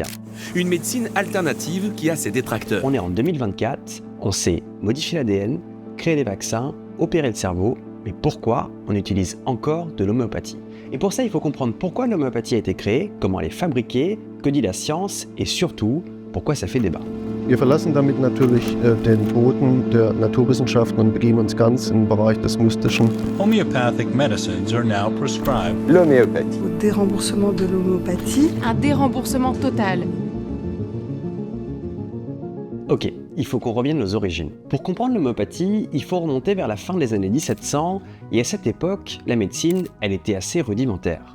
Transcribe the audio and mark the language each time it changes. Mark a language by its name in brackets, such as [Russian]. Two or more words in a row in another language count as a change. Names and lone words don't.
[French] Une médecine alternative qui a ses détracteurs. On est en 2024, on sait modifier l'ADN, créer des vaccins, opérer le cerveau, mais pourquoi on utilise encore de l'homéopathie? Et pour ça, il faut comprendre pourquoi l'homéopathie a été créée, comment elle est fabriquée, que dit la science, et surtout, pourquoi ça fait débat. [German] Wir verlassen damit natürlich den Boden der Naturwissenschaften und begeben uns ganz im Bereich des Mystischen. [English] Homeopathic medicines are now prescribed. [French] L'homéopathie. Au déremboursement de l'homéopathie. Un déremboursement total. Ok, il faut qu'on revienne aux origines. Pour comprendre l'homéopathie, il faut remonter vers la fin des années 1700, et à cette époque, la médecine, elle était assez rudimentaire.